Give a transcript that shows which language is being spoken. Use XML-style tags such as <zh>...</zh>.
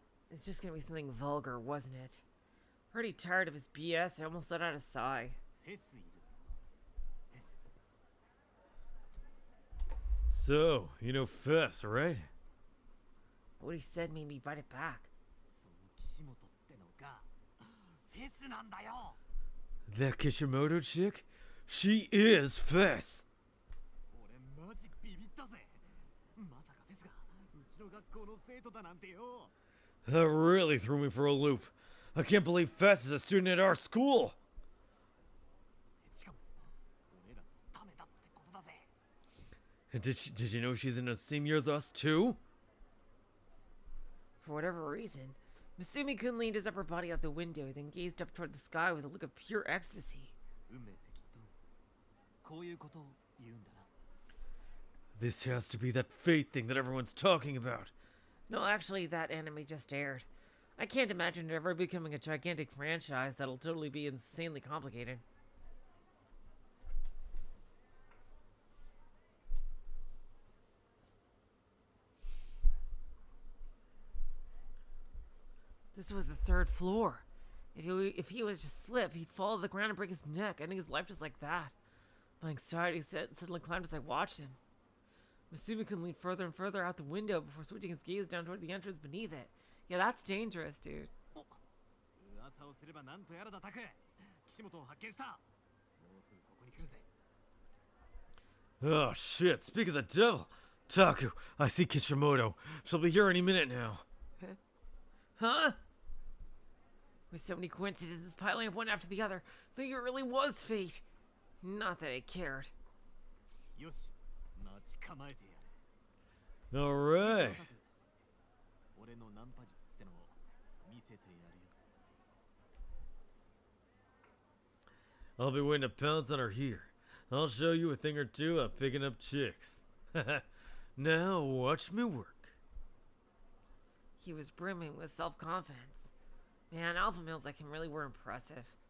<en>It's just going to be something vulgar, wasn't it? Already tired of his BS, I almost let out a sigh.</en> <ja>フェスいる。フェス。</ja> <en>So, you know Fess, right? What he said made me bite it back.</en> <ja>その岸本ってのが、フェスなんだよ。</ja> <en>That Kishimoto chick? She is Fess!</en> <ja>俺マジビビったぜ。まさかフェスがうちの学校の生徒だなんてよ。</ja> <en>That really threw me for a loop. I can't believe Fess is a student at our school!</en> <ja>しかも、俺らとダメだってことだぜ。</ja> <en>And did you know she's in the same year as us, too? For whatever reason, Misumi-kun leaned his upper body out the window, then gazed up toward the sky with a look of pure ecstasy.</en> <ja>運命ってきっと、こういうことを言うんだな。</ja> <en>This has to be that fate thing that everyone's talking about. No, actually, that anime just aired. I can't imagine it ever becoming a gigantic franchise that'll totally be insanely complicated. This was the 3rd floor. If he was to slip, he'd fall to the ground and break his neck, ending his life just like that. My anxiety suddenly climbed as I watched him. Misumi can lean further and further out the window before switching his gaze down toward the entrance beneath it. Yeah, that's dangerous, dude.</en> <ja>噂をすればなんとやらだタク。岸本を発見した。もうすぐここに来るぜ。</ja> <en>Oh shit, speak of the devil! Taku, I see Kishimoto. She'll be here any minute now. Huh? With so many coincidences piling up one after the other, maybe it really was fate. Not that I cared.</en> <ja>よし、待ち構えてやる。</ja> <en>Alright.</en> <ja>俺のナンパ術ってのを見せてやるよ。</ja> <en>I'll be waiting to pounce on her here. I'll show you a thing or two about picking up chicks. Now watch me work. He was brimming with self-confidence. Man, alpha males like him really were impressive.</en>